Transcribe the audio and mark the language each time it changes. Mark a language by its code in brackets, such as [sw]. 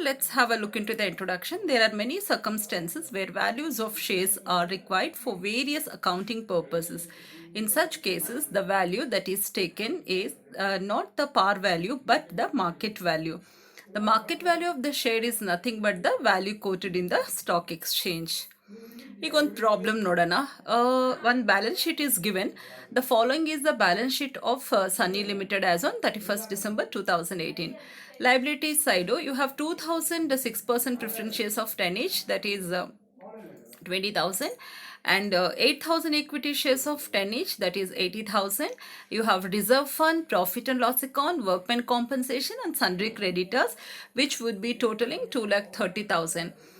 [en] Let's have a look into the introduction. There are many circumstances where values of shares are required for various accounting purposes. In such cases, the value that is taken is not the par value but the market value. The market value of the share is nothing but the value quoted in the stock exchange. [kn] ಈಗ ಒಂದು problem ನೋಡೋಣ. ಒಂದು [en] Balance sheet is given. The following is the balance sheet of Sunny Limited as on 31st December 2018. Liabilities side, you have 2000 6% preference shares of 10 each, that is 20,000, and 8,000 equity shares of 10 each, that is 80,000. You have reserve fund, profit and loss account, workman compensation and sundry creditors, which would be totaling 2,30,000.